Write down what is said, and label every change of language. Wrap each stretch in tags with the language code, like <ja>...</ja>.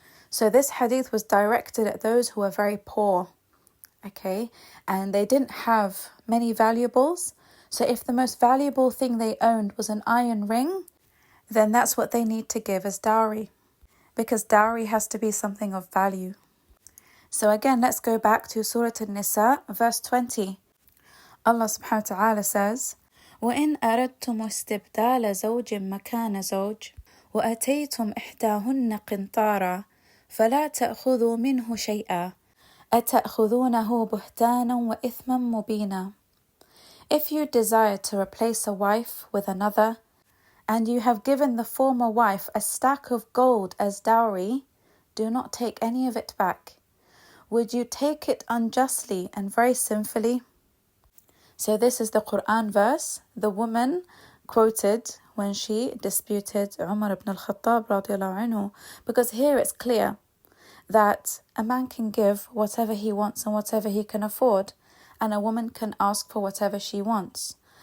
<en>So this hadith was directed at those who were very poor, okay, and they didn't have many valuables. So if the most valuable thing they owned was an iron ring, then that's what they need to give as dowry, because dowry has to be something of value. So again, let's go back to Surah An-Nisa, verse 20. Allah subhanahu wa ta'ala says,</en> <ar>وَإِنْ أَرَدْتُمُ اسْتِبْدَالَ زَوْجٍ مَكَانَ زَوْجٍ وَأَتَيْتُمْ إِحْدَاهُنَّ قِنْطَارًا فَلَا تَأْخُذُوا مِنْهُ شَيْئًا أَتَأْخُذُونَهُ بُهْتَانًا وَإِثْمًا مُبِينًا.</ar> <en>If you desire to replace a wife with another, and you have given the former wife a stack of gold as dowry, do not take any of it back. Would you take it unjustly and very sinfully? So this is the Quran verse the woman quoted when she disputed Umar ibn al-Khattab radiallahu anhu, because here it's clear that a man can give whatever he wants and whatever he can afford, and a woman can ask for whatever she wants.</en>